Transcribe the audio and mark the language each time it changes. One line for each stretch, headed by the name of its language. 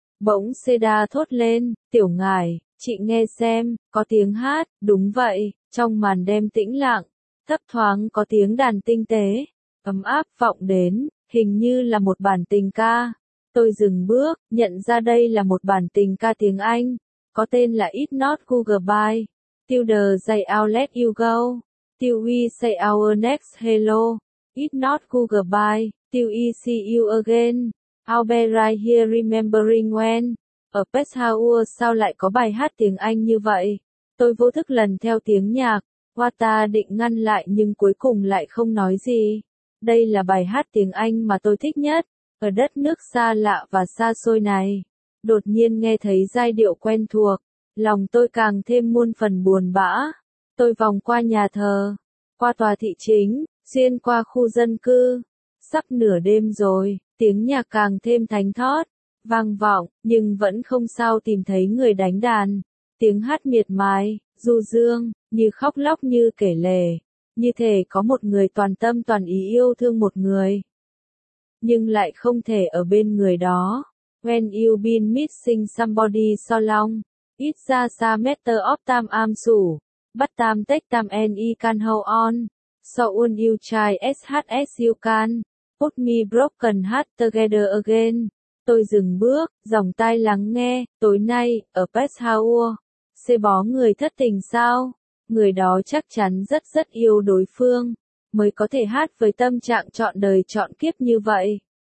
Vietnamese: Bỗng Seda thốt lên, tiểu ngài, chị nghe xem, có tiếng hát, đúng vậy, trong màn đêm tĩnh lặng, thấp thoáng có tiếng đàn tinh tế, ấm áp vọng đến, hình như là một bản tình ca. Tôi dừng bước, nhận ra đây là một bản tình ca tiếng Anh, có tên là It's Not Goodbye.
English: Till the day I'll let you go. Till we say our next hello. It's not goodbye. Till we see you again. I'll be right here remembering when.
Vietnamese: Ở Best Hour sao lại có bài hát tiếng Anh như vậy? Tôi vô thức lần theo tiếng nhạc. Wata định ngăn lại nhưng cuối cùng lại không nói gì. Đây là bài hát tiếng Anh mà tôi thích nhất. Ở đất nước xa lạ và xa xôi này. Đột nhiên nghe thấy giai điệu quen thuộc. Lòng tôi càng thêm muôn phần buồn bã. Tôi vòng qua nhà thờ. Qua tòa thị chính. Xuyên qua khu dân cư. Sắp nửa đêm rồi. Tiếng nhạc càng thêm thánh thót. Vang vọng. Nhưng vẫn không sao tìm thấy người đánh đàn. Tiếng hát miệt mài. Du dương. Như khóc lóc như kể lể. Như thể có một người toàn tâm toàn ý yêu thương một người. Nhưng lại không thể ở bên người đó.
English: When you've been missing somebody so long. It's a sad matter of time I'm sure. But time takes time and I can hold on. So won't you try as hard as you can. Put me broken heart together again.
Vietnamese: Tôi dừng bước, dòng tai lắng nghe. Tối nay, ở Best Hour. Sẽ bó người thất tình sao? Người đó chắc chắn rất rất yêu đối phương. Mới có thể hát với tâm trạng trọn đời trọn kiếp như vậy.